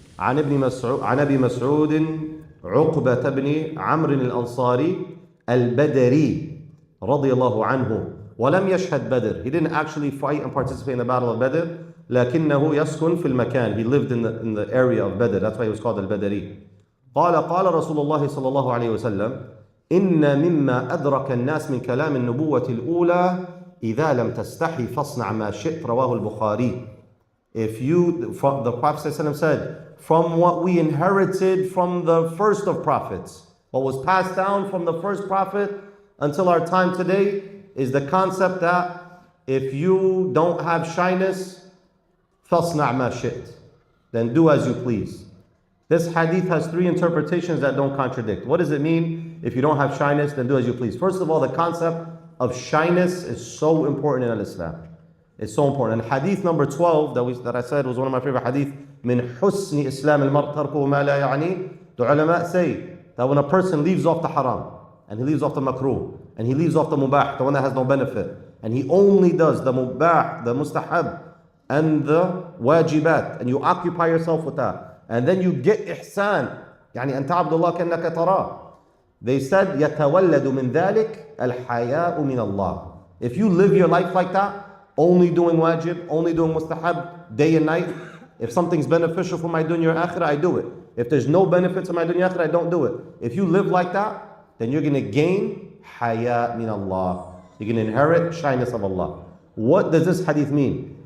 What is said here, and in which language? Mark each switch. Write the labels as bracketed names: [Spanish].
[Arabic] عن أبي مسعود عقبة بن عمرو الأنصاري البدري رضي الله عنه ولم يشهد بدر. [English] He didn't actually fight and participate in the battle of Badr. [Arabic] لكنه يسكن في المكان. [English] He lived in the area of Badr. That's why he was called البدري. [Arabic] قال رسول الله صلى الله عليه وسلم إن مما أدرك الناس من كلام النبوة الأولى إذا لم تستحي فاصنع ما شئت. رواه البخاري. [English] The Prophet ﷺ said, from what we inherited from the first of prophets, what was passed down from the first prophet until our time today, is the concept that if you don't have shyness, [Arabic] فَاصْنَعْ مَا شِئْتَ, [English] then do as you please. This hadith has three interpretations that don't contradict. What does it mean? If you don't have shyness, then do as you please. First of all, the concept of shyness is so important in Islam. It's so important. And hadith number 12 that I said was one of my favorite hadith, [Arabic] من حسن إسلام المرء تركه ما لا يعني. [English] The ulama say that when a person leaves off the haram, and he leaves off the makruh, and he leaves off the mubah, the one that has no benefit, and he only does the mubah, the mustahab, and the wajibat, and you occupy yourself with that, and then you get ihsan, [Arabic] يعني أن تعبد الله كأنك تراه. [English] They said [Arabic] يتولد من ذلك الحياء من الله. [English] If you live your life like that, only doing wajib, only doing mustahab, day and night. If something's beneficial for my dunya or akhirah, I do it. If there's no benefit to my dunya or akhirah, I don't do it. If you live like that, then you're going to gain haya min Allah. You're going to inherit shyness of Allah. What does this hadith mean?